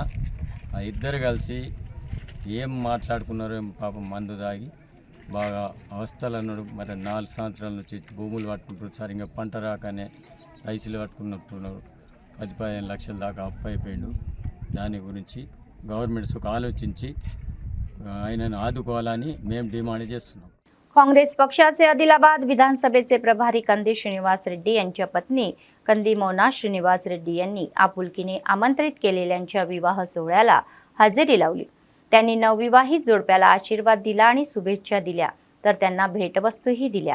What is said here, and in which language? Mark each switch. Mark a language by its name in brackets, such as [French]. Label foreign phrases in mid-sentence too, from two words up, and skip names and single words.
[Telugu] ఆ ఇద్దరు కలిసి ఏం మాట్లాడుకున్నారు, పాపం మందు తాగి బాగా అవస్థలు అన్నాడు. మరి 4 సంవత్సరాల నుంచి భూములు పట్టుకుంటున్నారు, సరిగ్గా పంట రాకనే రైసులు పట్టుకున్నట్టున్నారు. 10-15 లక్షల దాకా అప్పు అయిపోయిండు. దాని గురించి గవర్నమెంట్స్ ఆలోచించి ఆయనను ఆదుకోవాలని మేము డిమాండ్ చేస్తున్నాం. [Marathi] काँग्रेस पक्षाचे आदिलाबाद विधानसभेचे प्रभारी कंदी श्रीनिवास रेड्डी यांच्या पत्नी कंदी मोना श्रीनिवास रेड्डी यांनी आपुलकीने आमंत्रित केलेल्यांच्या विवाह सोहळ्याला हजेरी लावली. त्यांनी नवविवाहित जोडप्याला आशीर्वाद दिला आणि शुभेच्छा दिल्या, तर त्यांना भेटवस्तूही दिल्या.